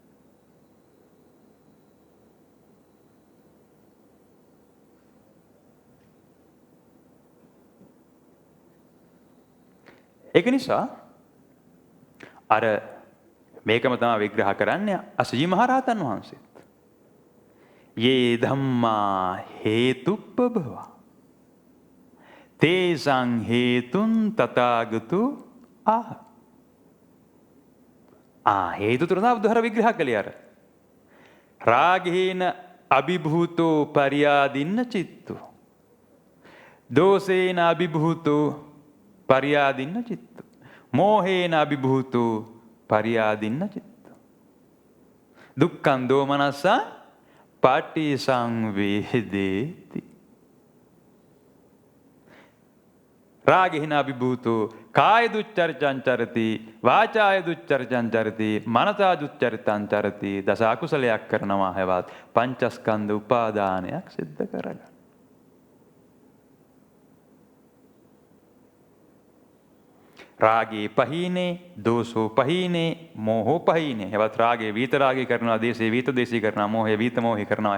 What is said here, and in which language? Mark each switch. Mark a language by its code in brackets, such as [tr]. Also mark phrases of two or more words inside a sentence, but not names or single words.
[si] ඒක නිසා අර මේකම තමයි විග්‍රහ කරන්නේ අසජි මහරහතන් වහන්සේත්. [pi] යේ ධම්මා හේතුප්පභවා තේසං හේතුන් තථාගතු [si] හේතු තුන බුදුහාර විග්‍රහ කළේ අර. [pi] රාගේන අභිභූතෝ පරියාදින්න චිත්තෝ, දෝසේන අභිභූතෝ පරියාදින්න චිත්තෝ, මෝහේන අභිභූතෝ පරියාදින්න චිත්තෝ, දුක්ඛං දෝමනස්සා පටිසංවේදේති. රාගේන අභිභූතෝ කාය දුච්චරිතං චරිතී, වාචාය දුච්චරිතං චරිතී, මනසා දුච්චරිතං චරිතී. [si] දස අකුසලයක් කරනවා හැවත් පංචස්කන්ධ උපාදානයක් සිද්ධ කරගන්න. [pi] රාගේ පහීනේ, දෝසෝ පහීනේ, මෝහෝ පහීනේ. [si] හෙවත් [pi] රාගේ වීත රාගේ [si] කරනවා, [pi] දේශේ වීත දේශී [si] කරනවා, [pi] මෝහය වීත මෝහී [si] කරනවා.